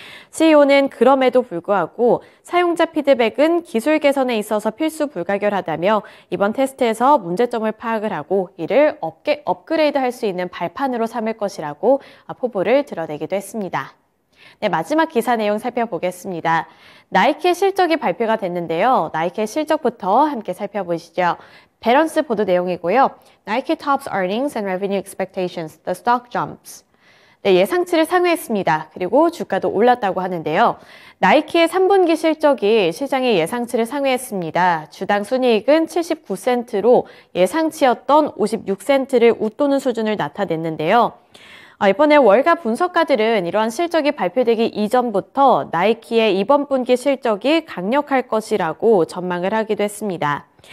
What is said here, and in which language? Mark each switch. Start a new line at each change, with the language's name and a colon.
Korean: CEO는 그럼에도 불구하고 사용자 피드백은 기술 개선에 있어서 필수 불가결하다며 이번 테스트에서 문제점을 파악을 하고 이를 업그레이드할 수 있는 발판으로 삼을 것이라고 포부를 드러내기도 했습니다. 네, 마지막 기사 내용 살펴보겠습니다. 나이키의 실적이 발표가 됐는데요. 나이키의 실적부터 함께 살펴보시죠. 배런스 보도 내용이고요.
English: Nike tops earnings and revenue expectations. The stock jumps.
Korean: 네, 예상치를 상회했습니다. 그리고 주가도 올랐다고 하는데요. 나이키의 3분기 실적이 시장의 예상치를 상회했습니다. 주당 순이익은 79센트로 예상치였던 56센트를 웃도는 수준을 나타냈는데요. 이번에 월가 분석가들은 이러한 실적이 발표되기 이전부터 나이키의 이번 분기 실적이 강력할 것이라고 전망을 하기도 했습니다.